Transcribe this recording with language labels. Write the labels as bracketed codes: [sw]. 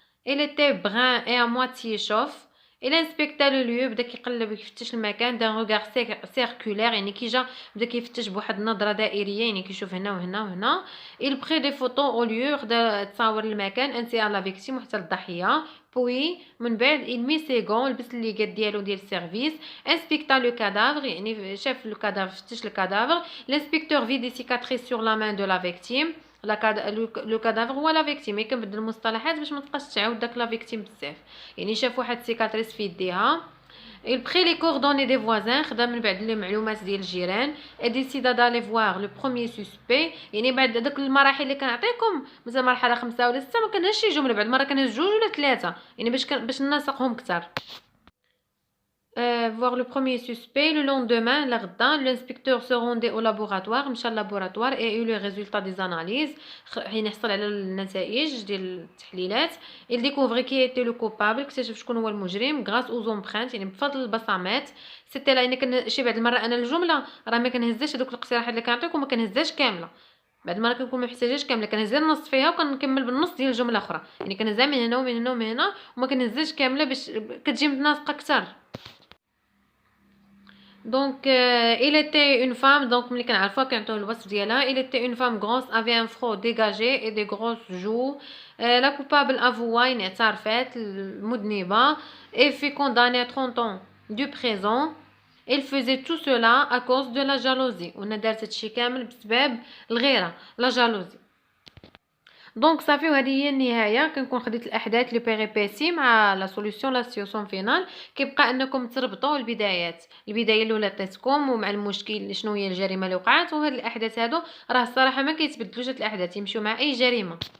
[fr] Il était brun et à moitié chauve. Il inspecta le lieu، [ar] بدا كيقلب يفتش المكان. [fr] d'un regard circulaire [ar] يعني كي جا بدا كيفتش بواحد النظره دائريه، يعني كيشوف هنا وهنا وهنا. [fr] il prit des photos au lieu، [ar] خدا تصاور المكان [fr] ainsi à la victime [ar] وحتى الضحيه. [fr] puis [ar] من بعد [fr] il mit ses gants، [ar] لبس اللي قاد ديالو ديال السيرفيس. [fr] inspecta le cadavre [ar] يعني شاف لو كادافر، فتش الكادافر. [fr] l'inspecteur vit des cicatrices sur la main de la victime. [ar] لو كادافر هو لا فيكتيم، مي كنبدل المصطلحات باش ما تبقاش تعاود داك لا فيكتيم بزاف. يعني شاف واحد سيكاتريس في يديها. [fr] il prit les coordonnées des voisins، [ar] خدا من بعد لي معلومات ديال الجيران. [fr] et décida d'aller voir le premier suspect، [ar] يعني بعد داك المراحل اللي كنعطيكم مثلا مرحله 5 ولا 6 ما كنهزش شي جمله، بعد مره كنهز 2 ولا 3 يعني باش ننسقهم كثر. [fr] voir le premier suspect. Le lendemain [ar] لغدا [fr] l'inspecteur se rendait au laboratoire، [ar] مشى للابوراتوار [fr] et eut le résultat des analyses، [ar] حين حصل على النتائج ديال التحليلات. [fr] il découvrit qui était le coupable، [ar] اكتشف شكون هو المجرم [fr] grâce aux empreintes [ar] يعني بفضل البصمات. سيتي لا يعني شي بعد المره انا الجمله راه ما كنهزاش هذوك الاقتراحات اللي كنعطيكم ما كنهزاش كامله، بعد المره كنكون ما محتاجاش كامله كنهز النص فيها وكنكمل بالنص ديال الجمله اخرى، يعني كنهزها من هنا ومن هنا ومن هنا وما كنهزاش كامله باش كتجي متناسقه اكثر. [fr] Donc il était une femme، donc [ar] ملي كنعرفوها كنعطيو الوصف ديالها. [fr] il était une femme grosse avait un front dégagé et des grosses joues. la coupable avoua [ar] يعني اعترفت المذنبة. [fr] et fut condamnée à 30 ans du présent. elle faisait tout cela à cause de la jalousie، [ar] ونا دارت هادشي كامل بسبب الغيرة [fr] لا جالوزي. [ar] دونك صافي وهذه هي النهايه. كنكون خديت الاحداث لي بيريبيتي مع لا سوليوشن لا سيوسيون فينال. كيبقى انكم تربطوا البدايه الاولى عطيتكم ومع المشكل شنو هي الجريمه اللي وقعت، وهاد الاحداث هادو راه الصراحه ما كيتبدلوش، هاد الاحداث يمشيو مع اي جريمه.